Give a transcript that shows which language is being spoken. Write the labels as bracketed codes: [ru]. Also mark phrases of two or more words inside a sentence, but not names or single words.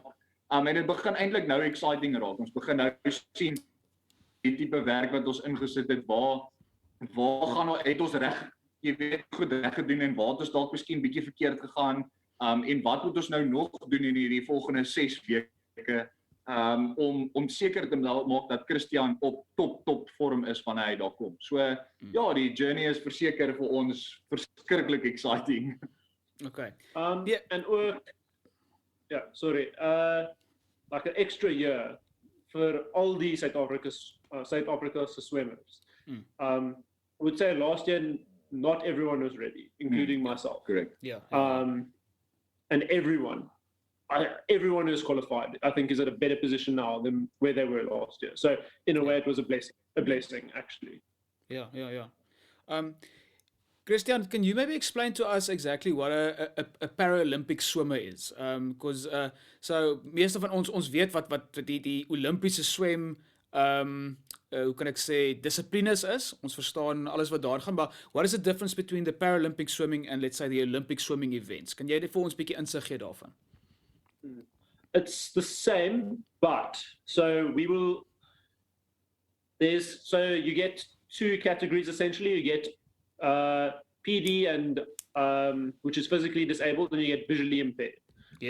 [af] En dit begin eintlik nou exciting raak. Ons begin nou sien die tipe werk wat ons ingesit het, waar gaan het ons reg, jy weet, goed reg gedoen en waar het ons dalk miskien bietjie verkeerd gegaan, en wat moet ons nou nog doen in hierdie volgende 6 weke, om seker te maak dat Christian op top vorm is wanneer hy daar kom. So ja, die journey is verseker vir ons verskriklik exciting. Okay. En ook, [en] like an extra year [af] vir al die Suid-Afrikaanse swemmers. [en] I would say last year not everyone was ready, including myself. Correct. Yeah. And everyone who's qualified, I think, is at a better position now than where they were last year. So in a way, it was a blessing actually. Yeah. Christian, can you maybe explain to us exactly what a Paralympic swimmer is? [af] Because so meeste van ons weet wat die Olimpiese swem hoe kan ek sê dissiplines is. Ons verstaan alles wat daar gaan, maar [en] what is the difference between the Paralympic swimming and let's say the Olympic swimming events? [af] Kan jy dit vir ons bietjie insig gee daarvan? [en] It's the same, but so you get 2 categories essentially. You get PD and which is physically disabled, and you get visually impaired. Yes.